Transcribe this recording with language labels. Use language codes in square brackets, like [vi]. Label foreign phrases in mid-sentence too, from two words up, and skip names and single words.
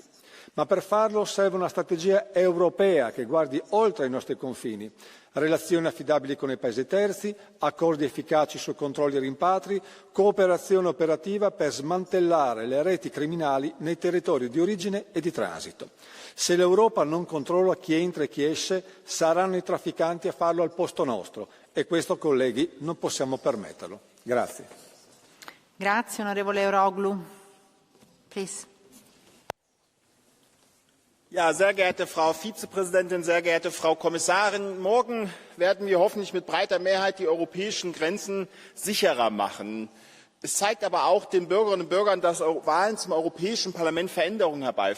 [it] Ma per farlo serve una strategia europea che guardi oltre i nostri confini, relazioni affidabili con i paesi terzi, accordi efficaci su controlli e rimpatri, cooperazione operativa per smantellare le reti criminali nei territori di origine e di transito. Se l'Europa non controlla chi entra e chi esce, saranno i trafficanti a farlo al posto nostro e questo, colleghi, non possiamo permetterlo. Grazie. Grazie, onorevole Euroglu. [en] Please. [de] Ja, sehr geehrte Frau Vizepräsidentin, sehr geehrte Frau Kommissarin, morgen werden wir hoffentlich mit breiter Mehrheit die europäischen Grenzen sicherer machen. Es zeigt aber auch den Bürgerinnen und Bürgern, dass Wahlen zum Europäischen Parlament Veränderungen herbeiführen.